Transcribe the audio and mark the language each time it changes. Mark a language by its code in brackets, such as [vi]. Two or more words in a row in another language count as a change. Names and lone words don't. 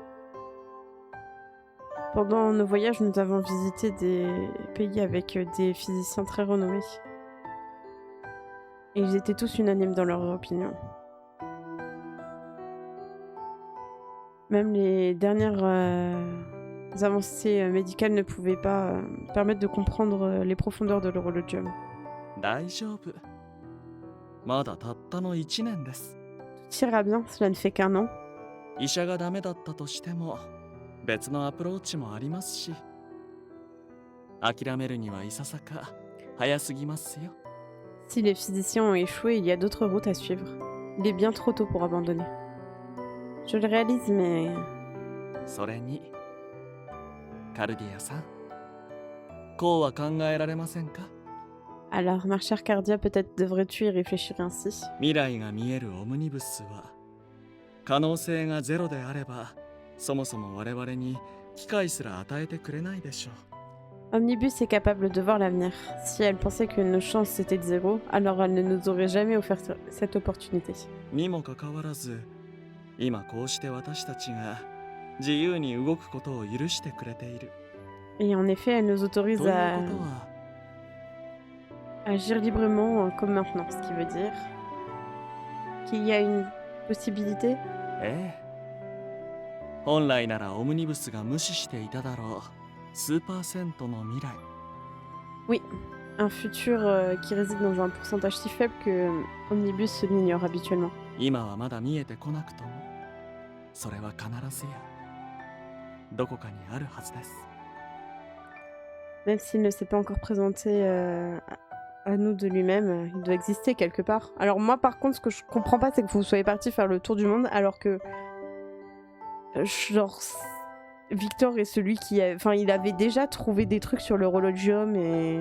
[fr] Pendant nos voyages, nous avons visité des pays avec des physiciens très renommés. Et ils étaient tous unanimes dans leur opinion. Même les dernières avancées médicales ne pouvaient pas permettre de comprendre les profondeurs de l'horologium. [ja] 大丈夫。まだたったの1年です。 [fr] Tout ira bien, cela ne fait qu'un an. [ja] 医者がダメだったとしても別のアプローチもありますし、諦めるにはいささか早すぎますよ。 [fr] Si les physiciens ont échoué, il y a d'autres routes à suivre. Il est bien trop tôt pour abandonner. Je le réalise, mais... [ja] それにカルディアさん、こうは考えられませんか？ [fr] Alors, ma chère Cardia, peut-être devrais-tu y réfléchir ainsi. [ja] 未来が見えるオムニブスは可能性がゼロであればそもそも我々に機会すら与えてくれないでしょう。 [fr] Omnibus est capable de voir l'avenir. Si elle pensait que nos chances étaient de zéro, alors elle ne nous aurait jamais offert cette opportunité. [ja] にもかかわらず今こうして私たちが自由に動くことを許してくれている。 [fr] Et en effet, elle nous autorise [ja] という [fr] à [ja] ことは [fr] agir librement comme maintenant, ce qui veut dire qu'il y a une possibilité. [ja] ええ。本来ならオムニブスが無視していただろう数パーセントの未来。 [fr] Oui, un futur qui réside dans un pourcentage si faible que Omnibus l'ignore habituellement. [ja] 今はまだ見えてこなくともそれは必ずやどこかにあるはずです。 [fr] Même s'il ne s'est pas encore présenté à nous de lui-même, il doit exister quelque part. Alors moi par contre, ce que je comprends pas, c'est que vous soyez parti faire le tour du monde alors que... genre... Victor est celui qui a... Enfin, il avait déjà trouvé des trucs sur l'horologium et...